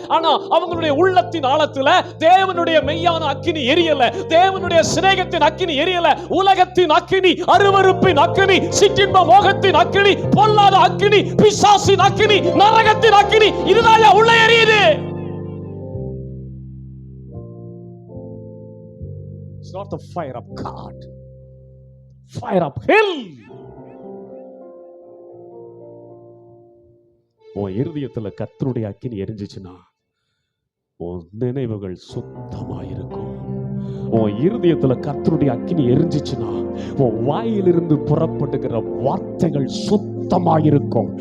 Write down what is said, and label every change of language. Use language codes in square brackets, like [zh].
[ta] ஆனா அவங்களுடைய உள்ளத்தின் ஆழத்துல தேவனுடைய மெய்யான அக்கினி எரியல. தேவனுடைய சிநேகத்தின் அக்கினி எரியல. உலகத்தின் அக்கினி, அருவருப்பின் அக்கினி, சிற்றின்ப மோகத்தின் அக்கினி, பொல்லாத அக்கினி, பிசாசின் அக்கினி, நரகத்தின் அக்கினி, இதுதான் உள்ள எரியுது. [en] It's not the fire of God, fire of hell. [ta] உன் இருதயத்துல கர்த்தருடைய அக்கினி எரிஞ்சிச்சுன்னா உன் நினைவுகள் சுத்தமாயிருக்கும். உன் இருதயத்துல கர்த்தருடைய அக்கினி எரிஞ்சிச்சுன்னா உன் வாயிலிருந்து புறப்படுகிற வார்த்தைகள் சுத்தமாயிருக்கும்.